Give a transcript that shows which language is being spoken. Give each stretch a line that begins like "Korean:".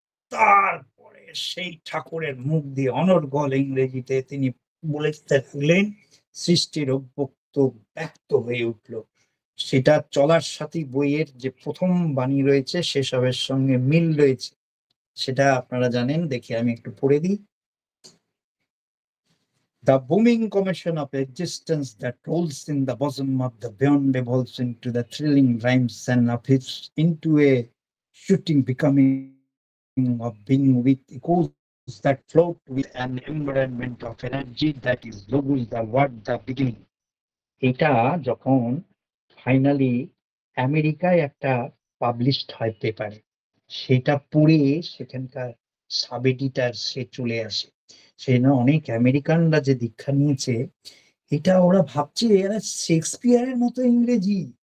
Bangla: তারপরে সেই ঠাকুরের মুখ দিয়ে অনর্গল ইংরেজিতে তিনি বলতে থাকলেন, সৃষ্টির অব্যক্ত ব্যক্ত হয়ে উঠল। সেটা চলার সাথী বইয়ের যে ১ম বাণী রয়েছে সেসবের সঙ্গে মিল রয়েছে। সেটা আপনারা জানেন, দেখি আমি একটু পড়ে দিই।
English: The booming commotion of existence that rolls in the bosom of the beyond evolves into the thrilling rhymes and of its into a shooting becoming of being with echoes that float with an embodiment of energy that is logos, the word, the beginning.
Bangla: এটা যখন finally আমেরিকায় একটা published হয় পেপারে, সেটা পড়ে সেখানকার sub editor সে চলে আসে। সেই জন্য অনেক আমেরিকানরা যে দীক্ষা নিয়েছে, এটা ওরা ভাবছে এরা শেক্সপিয়ারের মতো ইংরেজি।